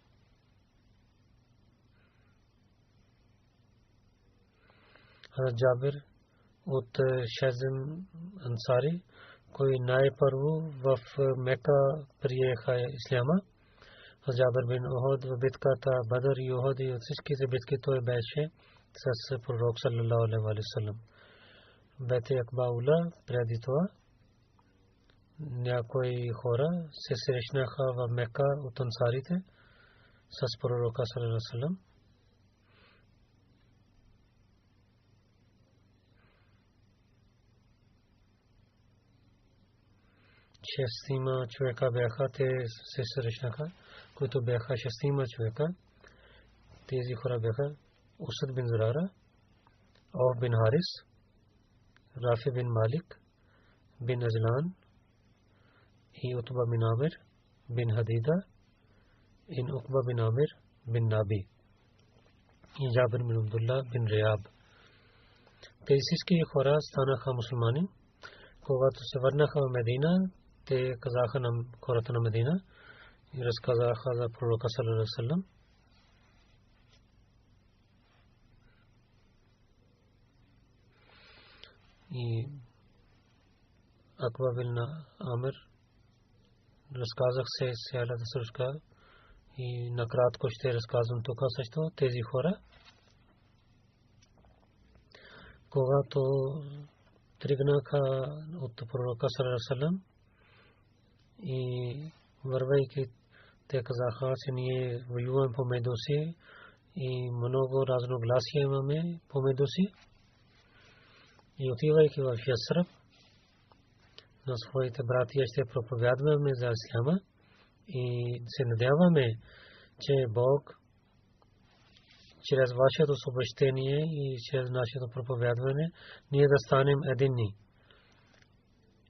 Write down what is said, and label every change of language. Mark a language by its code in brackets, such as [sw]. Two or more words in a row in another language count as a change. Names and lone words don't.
[bg] Джабир от Шазим Ансари, кой най-първо в Мека приеха исляма. Джабир бин Ухуд в битката Бадър и Ухуд и от всичките битки той беше с пророк [ar] صلى الله عليه وسلم. [bg] Бейт Акбаула преди това някои хора се срещнаха в Мека от ансарите с пророка [ar] صلى الله عليه وسلم. [bg] Шестима човека бяха, те се срещнаха, които бяха шестима човека. Тези хора бяха Усад бин Зурара, Ауф бин Харис, Рафи бин Малик бин Азлан и Утба бин Амир бин Хадида и Уқба бин Амир бин Наби и Джабир бин Абдулла бин Риаб. Тези всички хора станаха мусулмани. Когато се върнаха в Медина, те казаха на хората на Медина и разказаха за пророка [ar] صلى الله عليه وسلم. [bg] И Акба бин Амир разказах се цялата случка и накратко ще разказвам тук също тези хора. Когато тръгнаха от пророка [ar] صلى الله عليه وسلم [bg] и вървейки те казаха, че ние воюваме помежду си и много разногласия имаме помежду си. И отивайки в Ясраб на своите братия ще проповядваме за исляма и се надяваме, че Бог чрез вашето съобщение и чрез нашето проповядване ние да станем единни.